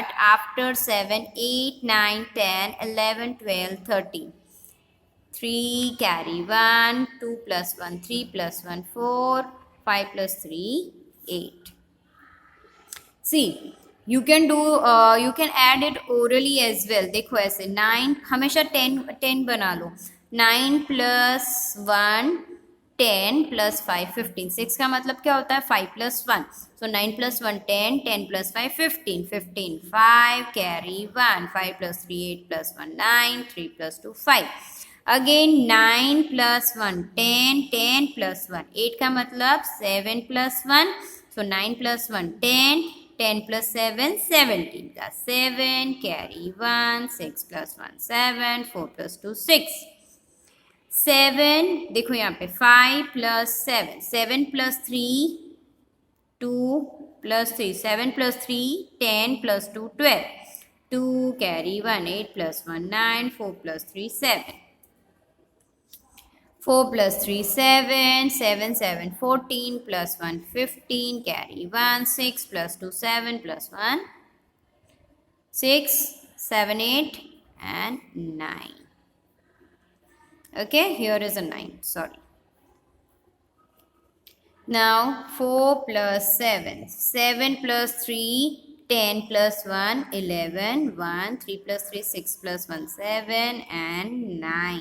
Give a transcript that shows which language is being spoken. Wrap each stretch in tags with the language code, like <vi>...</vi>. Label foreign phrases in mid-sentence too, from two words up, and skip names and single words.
<en>After 7, 8, 9, 10, 11, 12, 13. 3, carry 1, 2 plus 1, 3 plus 1, 4, 5 plus 3, 8. See, you can add it orally as well.</en> <hi>देखो ऐसे 9 हमेशा 10 बना लो.</hi> <en>9 plus 1, 10 plus 5 15.</en> <hi>6 का मतलब क्या होता है 5 plus 1.</hi> <en>So 9 plus 1 10, 10 plus 5 15, 15 5 carry 1, 5 plus 3 8 plus 1 9, 3 plus 2 5. Again 9 plus 1 10, 10 plus 1 8</en> <hi>का मतलब</hi> <en>7 plus 1. So 9 plus 1 10, 10 plus 7 17 का 7 carry 1, 6 plus 1 7, 4 plus 2 6. 7</en> <hi>देखो यहाँ पे</hi> <en>5 plus 7, 7 plus 3 2 plus 3, 7 plus 3 10 plus 2 12, 2 carry 1 8 plus 1 9, 4 plus 3 7, 4 plus 3 7, 7 7 14 plus 1 15 carry 1 6 plus 2 7 plus 1 6 7 8 and 9. Okay, here is a 9, sorry. Now 4 plus 7, 7 plus 3, 10 plus 1, 11, 1, 3 plus 3, 6 plus 1, 7 and 9.</en>